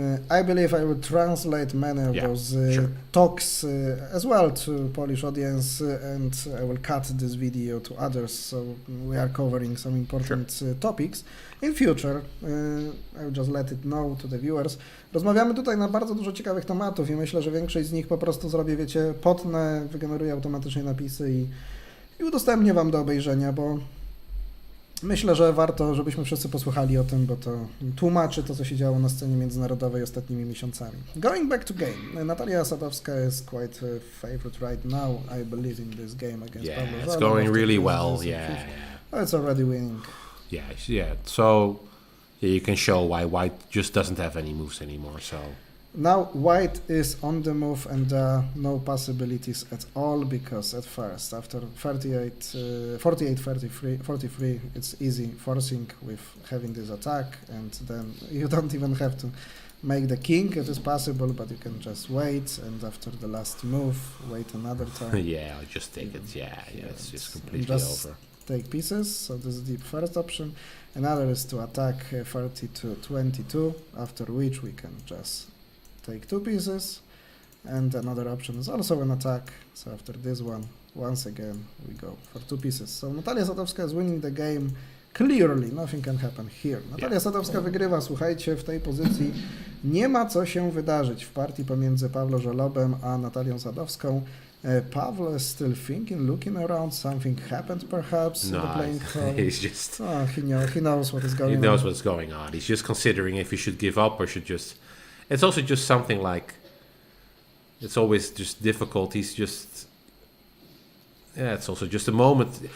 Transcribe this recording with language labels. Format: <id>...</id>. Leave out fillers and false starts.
<en>I believe I would translate many of those talks as well to Polish audience, and I will cut this video to others, so we are covering some important topics. In future, I will just let it know to the viewers.</en> <pl>Rozmawiamy tutaj na bardzo dużo ciekawych tematów i myślę, że większość z nich po prostu zrobię, wiecie, potnę, wygeneruję automatycznie napisy i udostępnię wam do obejrzenia, bo myślę, że warto, żebyśmy wszyscy posłuchali o tym, bo to tłumaczy to, co się działo na scenie międzynarodowej ostatnimi miesiącami.</pl> <en>Going back to game, Natalia Sadowska is quite a favorite right now, I believe, in this game against Pablo. It's going really well, Oh, it's already winning. Yeah. So you can show why White just doesn't have any moves anymore, so... Now White is on the move and there are no possibilities at all, because at first, after 48-43, it's easy forcing with having this attack, and then you don't even have to make the king. It is possible, but you can just wait, and after the last move, wait another turn. I'll just take it. It's just completely over. Take pieces, so this is the first option. Another is to attack 30-22, after which we can just take 2 pieces, and another option is also an attack. So after this one, once again, we go for 2 pieces. So Natalia Sadowska is winning the game clearly. Nothing can happen here.</en> <pl>Natalia Sadowska wygrywa, słuchajcie, w tej pozycji nie ma co się wydarzyć w partii pomiędzy Pawlo Żelobem a Natalią Sadowską.</pl> <en>Pavlo is still thinking, looking around. Something happened, perhaps. In the playing hall. He's just... he knows what is going on. He knows what's going on. He's just considering if he should give up or should just... It's also just something like... It's always just difficult. He's just... it's also just a moment.</en>